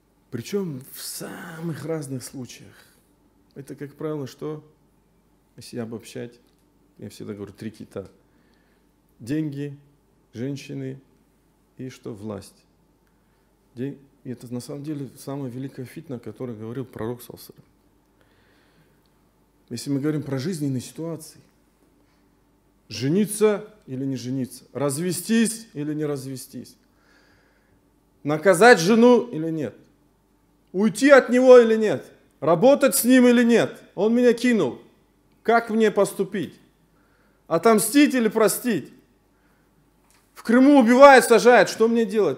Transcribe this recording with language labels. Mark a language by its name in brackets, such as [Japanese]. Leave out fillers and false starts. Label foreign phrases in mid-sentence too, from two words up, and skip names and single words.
[Russian] Причем в самых разных случаях. Это, как правило, что, если обобщать, я всегда говорю, 3 кита. Деньги, женщины и что? Власть. И это на самом деле самая великая фитна, о которой говорил пророк [Arabic] صلى الله عليه وسلم. [Russian] Если мы говорим про жизненные ситуации, жениться или не жениться, развестись или не развестись, наказать жену или нет, уйти от него или нет, работать с ним или нет, он меня кинул, как мне поступить, отомстить или простить, в Крыму убивают, сажают, что мне делать?